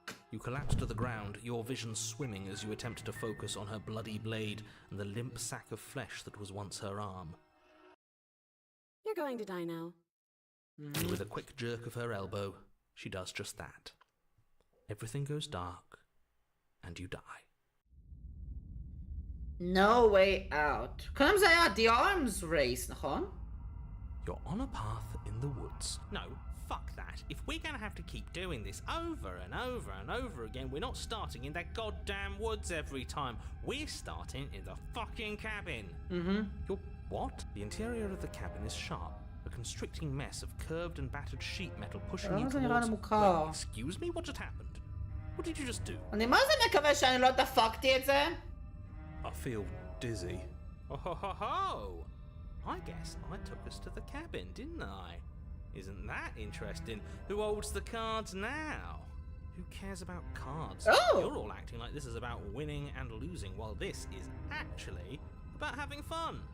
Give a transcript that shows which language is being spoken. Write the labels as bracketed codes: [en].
[en] You collapse to the ground, your vision swimming as you attempt to focus on her bloody blade and the limp sack of flesh that was once her arm. You're going to die now. And with a quick jerk of her elbow, she does just that. Everything goes dark, and you die. No way out. [he] קודם זה היה [en] the arms race, [he] נכון? [en] You're on a path in the woods. No, fuck that. If we're gonna have to keep doing this over and over and over again, we're not starting in that goddamn woods every time. We're starting in the fucking cabin. You're what? The interior of the cabin is sharp. A constricting mess of curved and battered sheet metal pushing you [he] זה נראה לי [en] towards... [he] מוכר. [en] Wait, excuse me? What just happened? What did you just do? [he] אני מה זה מקווה שאני לא דפקתי את זה? [en] I feel dizzy. Oh ho ho ho! I guess I took us to the cabin, didn't I? Isn't that interesting? Who holds the cards now? Who cares about cards? Oh! You're all acting like this is about winning and losing, while this is actually about having fun.